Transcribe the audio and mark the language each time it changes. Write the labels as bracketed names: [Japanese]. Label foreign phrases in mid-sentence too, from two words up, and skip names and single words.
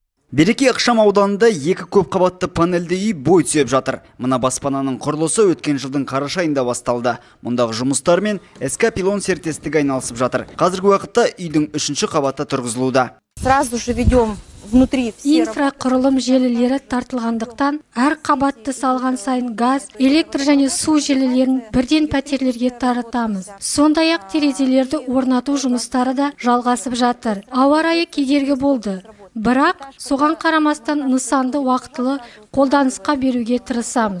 [Kazakh] Береке ықшам ауданында екі көп қабатты панельді үй бой түзеп жатыр. Мына баспананың құрылысы өткен жылдың қараша айында басталды. Мұндағы жұмыстармен СК Пилон серіктестігі айналысып жатыр. Қазіргі уақытта үйдің 3-ші қабаты тұрғызылуда. [Russian] Сразу же ведем внутри [Kazakh] инфрақұрылым желілері тартылғандықтан, әр қабатты салған сайын газ, электр және су желілерін бірден пәтерлерге таратамыз. Сондай-ақ терезелерді орнату жұмыстары да жалғасып жатыр. Ауа райы кедергі болды. Бірақ соған қарамастан нысанды уақытылы қолданысқа беруге тырысамыз.